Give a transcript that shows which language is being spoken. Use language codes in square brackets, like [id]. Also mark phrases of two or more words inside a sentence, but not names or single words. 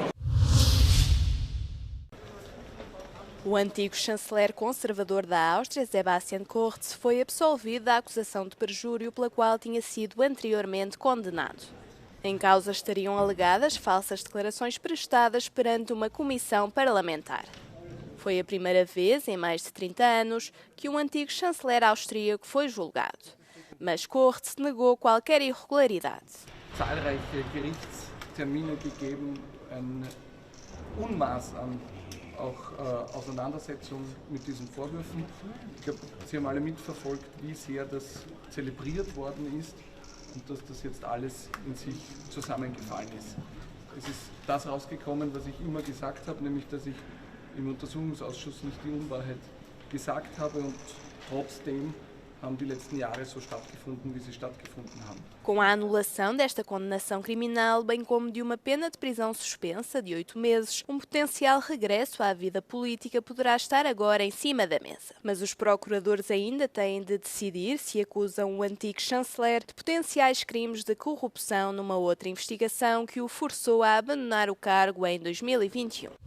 [pt] O antigo chanceler conservador da Áustria, Sebastian Kurz, foi absolvido da acusação de perjúrio pela qual tinha sido anteriormente condenado. Em causa estariam alegadas falsas declarações prestadas perante uma comissão parlamentar. Foi a primeira vez em mais de 30 anos que um antigo chanceler austríaco foi julgado. Mas Kurz negou qualquer irregularidade. [de] Zahlreiche Gerichtstermine gegeben, ein Unmaß an Auseinandersetzung mit diesen Vorwürfen. Ich glaube, Sie haben alle mitverfolgt, wie sehr das zelebriert worden ist und dass das jetzt alles in sich zusammengefallen ist. Es ist das rausgekommen, was ich immer gesagt habe, nämlich dass ich im Untersuchungsausschuss nicht die Unwahrheit gesagt habe und trotzdem haben die letzten Jahre so stattgefunden, wie sie stattgefunden haben. [pt] Com a anulação desta condenação criminal, bem como de uma pena de prisão suspensa de 8 meses, um potencial regresso à vida política poderá estar agora em cima da mesa. Mas os procuradores ainda têm de decidir se acusam o antigo chanceler de potenciais crimes de corrupção numa outra investigação que o forçou a abandonar o cargo em 2021.